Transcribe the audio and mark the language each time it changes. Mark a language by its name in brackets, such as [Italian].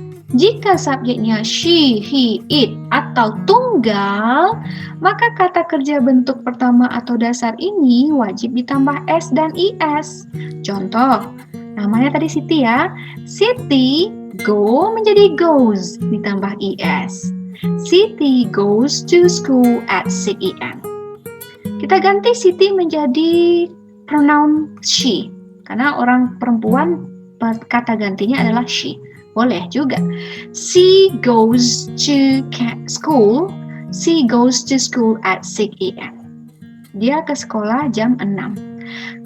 [Indonesian] Jika subjeknya she, he, it, atau tunggal, maka kata kerja bentuk pertama atau dasar ini wajib ditambah S dan IS. Contoh, namanya tadi Siti ya. [English] Siti go [Indonesian] menjadi goes ditambah IS. [English] Siti goes to school at 6 a.m. [Indonesian] Kita ganti Siti menjadi pronoun she. Karena orang perempuan kata gantinya adalah she. Boleh juga. [English] She goes to school. She goes to school at 6 a.m. [Indonesian] Dia ke sekolah jam 6.